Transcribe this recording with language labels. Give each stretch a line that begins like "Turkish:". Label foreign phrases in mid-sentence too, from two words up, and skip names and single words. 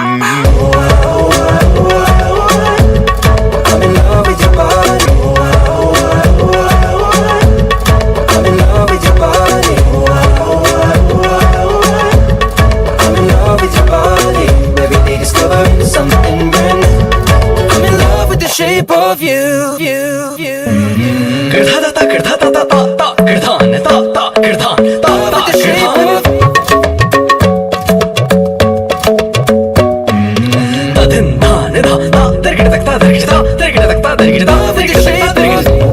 English: in love with your body I'm in love with your body with your body, every day discovering something brand new. shape of you. Kirtha ta kirtha ta ta ta ta kirthan ta ta kirthan ta ta kirthan. Ta din ta ne ta ta tergid tak ta tergid ta tergid tak ta tergid ta tergid tak ta tergid.